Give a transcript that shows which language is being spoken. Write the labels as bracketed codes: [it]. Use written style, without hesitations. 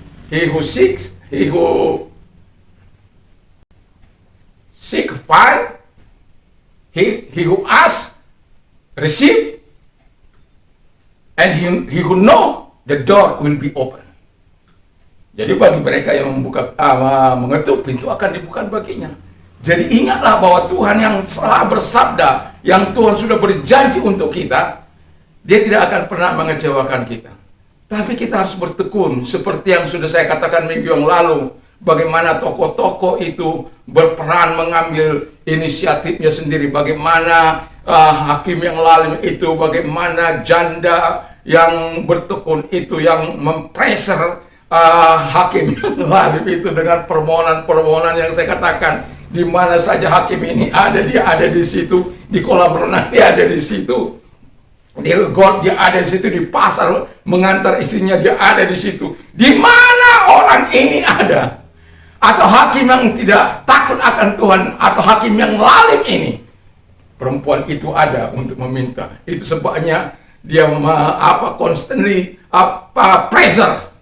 [en] He who seeks, he who seek, find. He who asks, receive. And he who know, the door will be open. [id] Jadi bagi mereka yang mengetuk, pintu akan dibuka baginya. Jadi ingatlah bahwa Tuhan yang telah bersabda, yang Tuhan sudah berjanji untuk kita, Dia tidak akan pernah mengecewakan kita. Tapi kita harus bertekun, seperti yang sudah saya katakan minggu yang lalu, bagaimana tokoh-tokoh itu berperan mengambil inisiatifnya sendiri, bagaimana hakim yang lalim itu, bagaimana janda yang bertekun itu, yang mempreser hakim yang lalim itu dengan permohonan-permohonan yang saya katakan, di mana saja hakim ini ada, dia ada di situ, di kolam renang dia ada di situ. Dia ada di situ, di pasar mengantar istrinya dia ada di situ. Di mana orang ini ada? Atau hakim yang tidak takut akan Tuhan, atau hakim yang lalim ini, perempuan itu ada untuk meminta. Itu sebabnya dia constantly pressure.